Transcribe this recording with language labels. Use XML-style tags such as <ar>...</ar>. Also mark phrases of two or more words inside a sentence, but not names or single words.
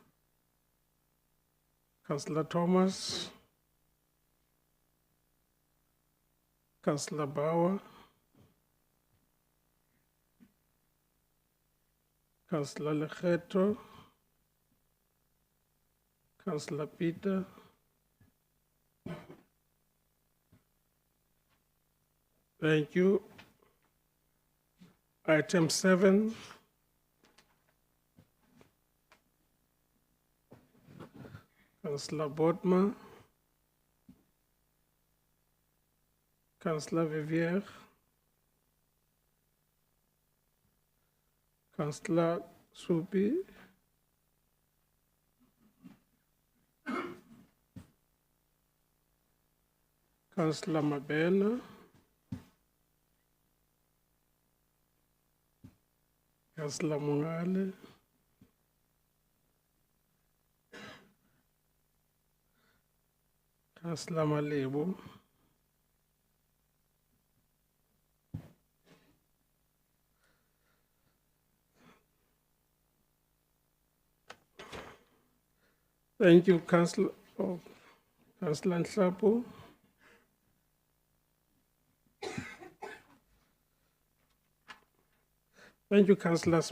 <en>Councillor Thomas, Councillor Bauer, Councillor Legeto, Councillor Peter, thank you. Item 7, Councillor Botman, Councillor Vivier, Councillor Supi, Councillor Mabena, Councillor Mungale, Councillor Malebu, thank you, Councillor Nhlapo. Thank you, Councillors.</en>